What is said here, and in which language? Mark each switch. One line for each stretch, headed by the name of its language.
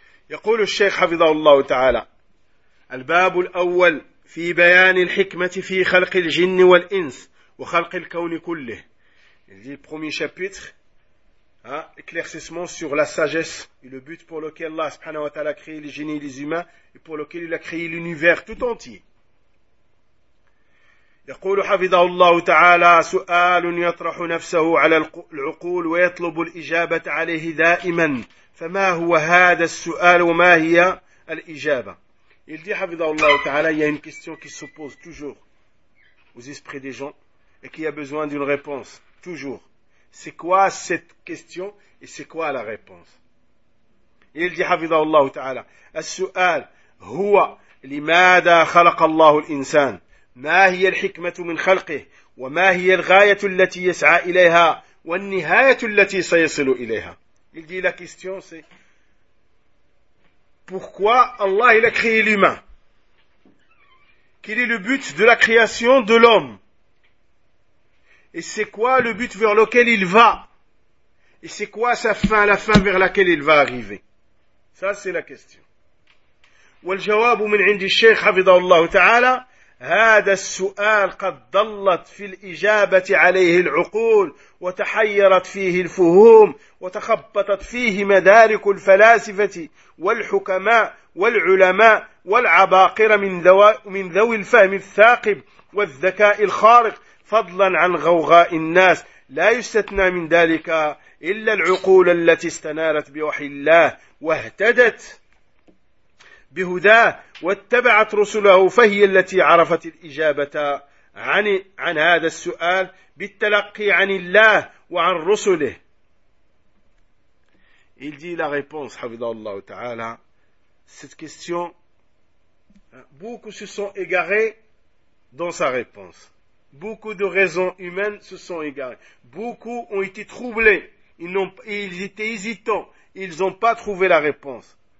Arabic: يقول الشيخ حفظه الله تعالى الباب الأول في بيان الحكمة في خلق الجن والإنس وخلق الكون كله.
French: Le premier chapitre, éclaircissement sur la sagesse et le but pour lequel Allah subhanahu wa ta'ala a créé les génies et les humains et pour lequel il a créé l'univers tout entier.
Arabic: يقول حفظه الله تعالى سؤال يطرح نفسه على العقول ويطلب الإجابة عليه دائما فما هو هذا السؤال وما هي الإجابة.
French: Il dit, Havidallahu ta'ala, il y a une question qui se pose toujours aux esprits des gens et qui a besoin d'une réponse, toujours. C'est quoi cette question et c'est quoi la réponse?
Arabic: يلجي حفظه الله تعالى. السؤال هو لماذا خلق الله الإنسان؟ ما هي الحكمة من خلقه؟ وما هي الغاية التي يسعى إليها؟ والنهاية التي سيصل إليها؟
French: يلجي لك استيون سي pourquoi الله il a créé l'humain. Quel est le but de la création de l'homme? Et c'est quoi le but vers lequel il va? Et c'est quoi sa fin, la fin vers laquelle il va arriver? Ça, c'est la question.
Arabic: والجواب من عند الشيخ حفظه الله تعالى هذا السؤال قد ضلت في الإجابة عليه العقول وتحيرت فيه الفهوم وتخبطت فيه مدارك الفلاسفة والحكماء والعلماء والعباقرة من ذوي الفهم الثاقب والذكاء الخارق فضلا عن غوغاء الناس لا يستثنى من ذلك إلا العقول التي استنارت بوحي الله واهتدت بهداه واتبعت رسله فهي التي عرفت الإجابة عن هذا السؤال بالتلقي عن الله وعن رسله.
French: Il dit la réponse, حفظه الله تعالى. Cette question, beaucoup se sont égarés dans sa réponse. Beaucoup de raisons humaines se sont égarées. Beaucoup ont été troublés. Ils étaient hésitants. Ils n'ont pas trouvé la réponse.